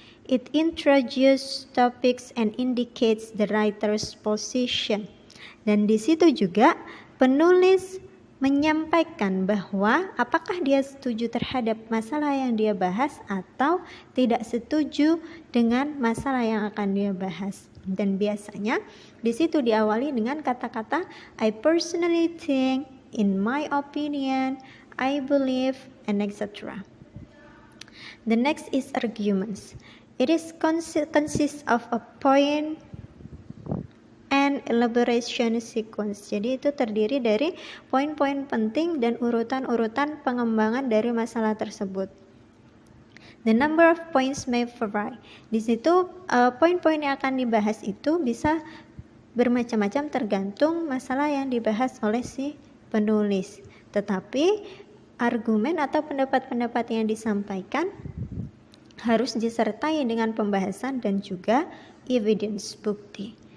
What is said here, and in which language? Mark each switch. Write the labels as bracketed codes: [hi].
[en] It introduces topics and indicates the writer's position. [id] Dan di situ juga penulis menyampaikan bahwa apakah dia setuju terhadap masalah yang dia bahas atau tidak setuju dengan masalah yang akan dia bahas. Dan biasanya di situ diawali dengan kata-kata [en] I personally think, in my opinion, I believe, and etc. The next is arguments. It is consists of a point and elaboration sequence. [id] Jadi itu terdiri dari poin-poin penting dan urutan-urutan pengembangan dari masalah tersebut. [en] The number of points may vary. [id] Di situ poin-poin yang akan dibahas itu bisa bermacam-macam tergantung masalah yang dibahas oleh si penulis. Tetapi argumen atau pendapat-pendapat yang disampaikan harus disertai dengan pembahasan dan juga evidence, bukti.